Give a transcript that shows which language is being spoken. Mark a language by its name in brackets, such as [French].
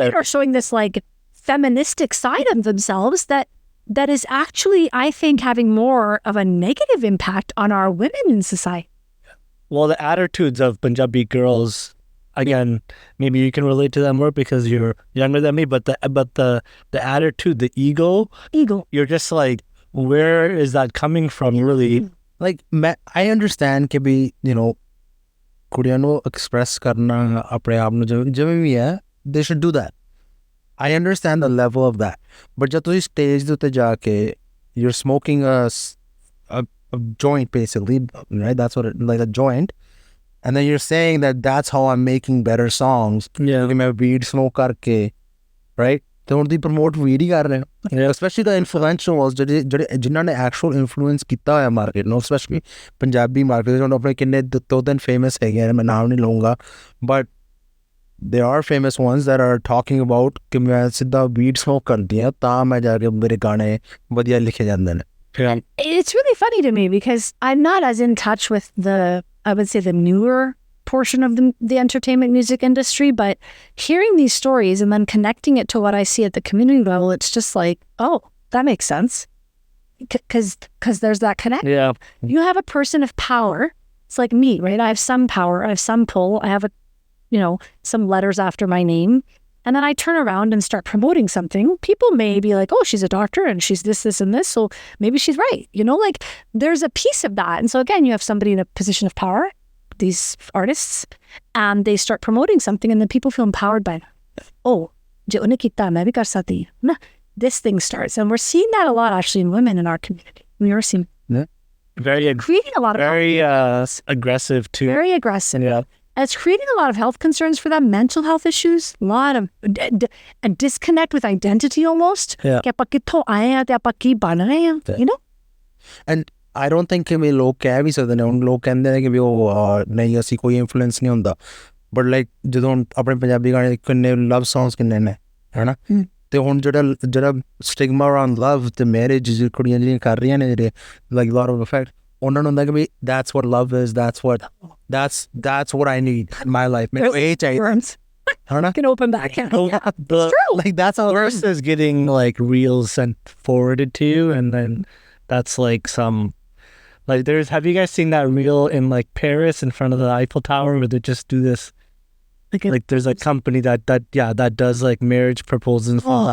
[English] women are showing this like feministic side of themselves that is actually, I think, having more of a negative impact on our women in society. Well, the attitudes of Punjabi girls, again, maybe you can relate to them more because you're younger than me, but the attitude, the ego, you're just like, where is that coming from, really? like I understand [Punjabi] ਕਿ ਵੀ ਕੁੜੀਆਂ ਨੂੰ express ਕਰਨਾ ਆਪਣੇ ਆਪ ਨੂੰ ਜਿਵੇਂ ਵੀ ਹੈ [English] they should do that I understand the level of that but [Punjabi] ਜਦ ਤੁਸੀਂ ਸਟੇਜ ਦੇ ਉੱਤੇ ਜਾ ਕੇ [English] you're smoking a joint basically, right? That's what like a joint, and then you're saying that that's how I'm making better songs. Yeah. [Hindi] कि मैं weed smoke करके, right? [Punjabi] तो ਹੁਣ ਦੀ promote weed ਹੀ ਕਰ ਰਹੇ ਹੋ, [English] especially the influentials [Punjabi] ਜਿਹੜੇ ਜਿਨ੍ਹਾਂ ਨੇ actual influence ਕੀਤਾ ਹੋਇਆ market ਨੂੰ, especially ਪੰਜਾਬੀ market ਹੁਣ ਆਪਣੇ ਕਿੰਨੇ ਦੋ ਤਿੰਨ famous ਹੈਗੇ, ਮੈਂ ਨਾਮ ਨਹੀਂ ਲਊਂਗਾ, [English] but there are famous ones that are talking about [Punjabi] ਕਿ ਮੈਂ ਸਿੱਧਾ weed smoke ਕਰਦੀ ਹਾਂ ਤਾਂ ਮੈਂ ਜਾ ਕੇ ਮੇਰੇ ਗਾਣੇ ਵਧੀਆ ਲਿਖੇ ਜਾਂਦੇ ਨੇ. [English] It's really funny to me because I'm not as in touch with I would say the newer portion of the entertainment music industry, but hearing these stories and then connecting it to what I see at the community level, it's just like, oh, that makes sense. Because there's that connection. Yeah. You have a person of power. It's like me, right? I have some power. I have some pull. I have some letters after my name. And then I turn around and start promoting something. People may be like, oh, she's a doctor and she's this, and this. So maybe she's right. Like there's a piece of that. And so again, you have somebody in a position of power, these artists, and they start promoting something and then people feel empowered by it. [Punjabi] Oh, je unne kita, main bhi kar sakti hu. [English] This thing starts. And we're seeing that a lot actually in women in our community. We are seeing creating a lot of very aggressive too. Very aggressive. Yeah. And it's creating a lot of health concerns for them, mental health issues, a lot of a disconnect with identity almost. Yeah. [Punjabi] कि ਆਪਾਂ ਕਿੱਥੋਂ ਆਏ ਆ ਤੇ ਆਪਾਂ ਕੀ ਬਣ ਰਹੇ ਆ, [English] And I don't think [Punjabi] ਕਿ ਵੀ ਲੋਕ ਕਹਿ ਵੀ ਸਕਦੇ ਨੇ, ਹੁਣ ਲੋਕ ਕਹਿੰਦੇ ਨੇ ਕਿ ਵੀ ਉਹ ਨਹੀਂ ਅਸੀਂ ਕੋਈ ਇਨਫਲੂਐਂਸ ਨਹੀਂ ਹੁੰਦਾ, ਬਟ ਲਾਈਕ ਜਦੋਂ ਆਪਣੇ ਪੰਜਾਬੀ ਗਾਣੇ ਕਿੰਨੇ ਲਵ ਸੌਂਗਸ ਕਿੰਨੇ ਨੇ, ਹੈ ਨਾ, ਤੇ ਹੁਣ ਜਿਹੜਾ ਸਟਿਗਮਾ ਅਰਾਊਂਡ ਲਵ ਤੇ ਮੈਰਿਜ ਕੁੜੀਆਂ ਜਿਹੜੀਆਂ ਕਰ ਰਹੀਆਂ ਨੇ ਜਿਹੜੇ ਲਾਈਕ ਲੋਟ ਆਫ ਇਫੈਕਟ, ਉਹਨਾਂ ਨੂੰ ਹੁੰਦਾ ਕਿ ਵੀ [English] that's what love is, that's what I need in my life. [Punjabi] ਮੈਨੂੰ ਇਹ ਚਾਹੀਦਾ, ਹੈ ਨਾ. [English] Can open back. It's true. Like that's how first is getting like reels sent forwarded to you, and then that's like some like have you guys seen that reel in like Paris in front of the Eiffel Tower where they just do this? Like there's a company that does like marriage proposals.